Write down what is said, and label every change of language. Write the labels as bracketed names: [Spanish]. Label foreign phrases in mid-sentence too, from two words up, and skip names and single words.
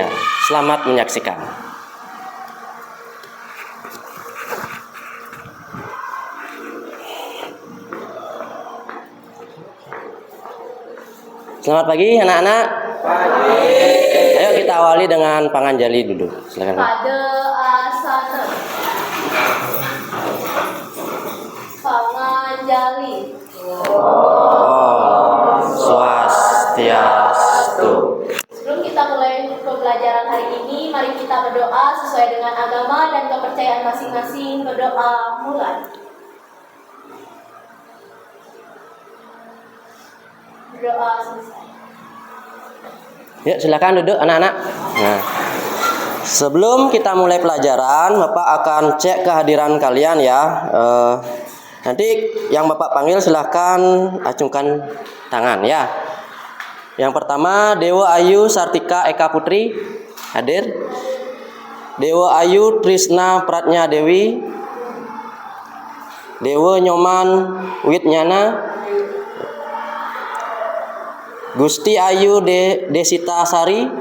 [Indonesian] Selamat menyaksikan. Selamat pagi anak-anak. Pagi. Ayo kita awali dengan panganjali dulu. Silakan. Pada asana. Panganjali. [Sanskrit] Om Swastiastu. [Indonesian] Sebelum kita mulai pembelajaran hari ini, mari kita berdoa sesuai dengan agama dan kepercayaan masing-masing. Berdoa mulai. Berdoa selesai. Yuk silakan duduk anak-anak. Nah, sebelum kita mulai pelajaran, Bapak akan cek kehadiran kalian ya. Nanti yang Bapak panggil silahkan acungkan tangan ya. Yang pertama Dewa Ayu Sartika Eka Putri hadir. Dewa Ayu Trisna Pratnya Dewi. Dewa Nyoman Witnyana. Gusti Ayu Desita Sari.